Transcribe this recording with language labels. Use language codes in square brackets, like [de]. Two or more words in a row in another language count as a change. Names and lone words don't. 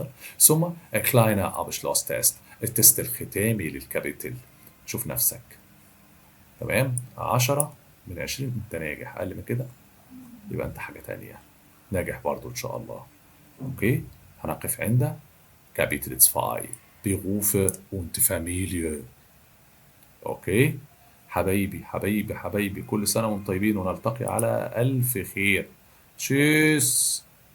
[de] ثم kleiner Abschluss Test. [ar] التست الختامي للكابيتل. شوف نفسك. تمام 10 من 20 انت ناجح. اقل من كده يبقى انت حاجة تانية. ناجح برضو ان شاء الله. اوكي هنقف عند كابيتل 2. [de] Berufe und Familie. [ar] اوكي حبايبي كل سنة وانتم طيبين ونلتقي على ألف خير. تشيس.